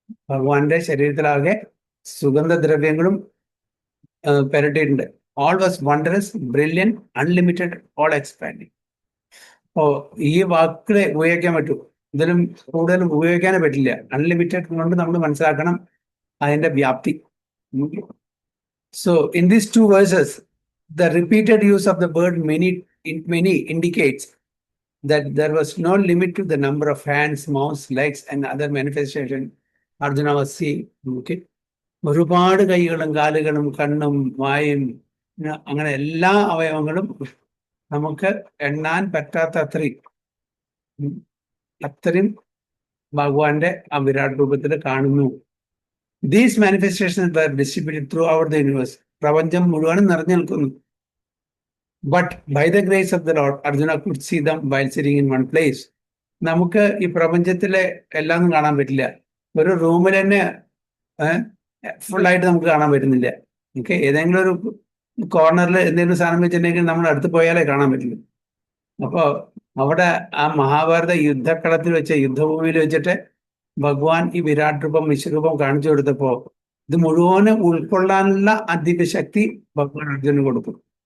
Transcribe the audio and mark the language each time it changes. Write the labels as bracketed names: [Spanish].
[Malayalam] ഭഗവാന്റെ ശരീരത്തിലാകെ സുഗന്ധദ്രവ്യങ്ങളും പെരട്ടിയിട്ടുണ്ട്. [English] All was wondrous, brilliant, unlimited, all expanding. [Malayalam] ഓ, ഈ വാക്കുകളെ ഉപയോഗിക്കാൻ പറ്റൂ, ഇതിലും കൂടുതലും ഉപയോഗിക്കാനേ പറ്റില്ല. അൺലിമിറ്റഡ് കൊണ്ട് നമ്മൾ മനസ്സിലാക്കണം അതിന്റെ വ്യാപ്തി. [English] So in these two verses the repeated use of the word many indicates that there was no limit to the number of hands, mouths, legs and other manifestations Arjuna was seeing. Okay. [Malayalam] ഒരുപാട് കൈകളും കാലുകളും കണ്ണും വായും അങ്ങനെ എല്ലാ അവയവങ്ങളും നമുക്ക് എണ്ണാൻ പറ്റാത്ത അത്രയും ഭഗവാന്റെ ആ വിരാട് രൂപത്തിൽ കാണുന്നു. [English] These manifestations were distributed throughout the universe. [Malayalam] പ്രപഞ്ചം മുഴുവനും നിറഞ്ഞു നിൽക്കുന്നു. [English] But by the grace of the Lord, Arjuna could see them while sitting in one place. [Malayalam] നമുക്ക് ഈ പ്രപഞ്ചത്തിലെ എല്ലാം കാണാൻ പറ്റില്ല. ഒരു റൂമിൽ തന്നെ ഫുള്ളായിട്ട് നമുക്ക് കാണാൻ പറ്റുന്നില്ല. ഓക്കെ, ഏതെങ്കിലും ഒരു കോർണറിൽ എന്തെങ്കിലും സാധനം വെച്ചിട്ടുണ്ടെങ്കിൽ നമ്മൾ അടുത്ത് പോയാലേ കാണാൻ പറ്റില്ല. അപ്പോൾ അവിടെ ആ മഹാഭാരത യുദ്ധക്കളത്തിൽ വെച്ച്, യുദ്ധഭൂമിയിൽ വെച്ചിട്ട് ഭഗവാൻ ഈ വിരാട് രൂപം, വിശ്വരൂപം കാണിച്ചു കൊടുത്തപ്പോ ഇത് മുഴുവനും ഉൾക്കൊള്ളാനുള്ള അതിശക്തി ഭഗവാൻ അർജുനന് കൊടുക്കും.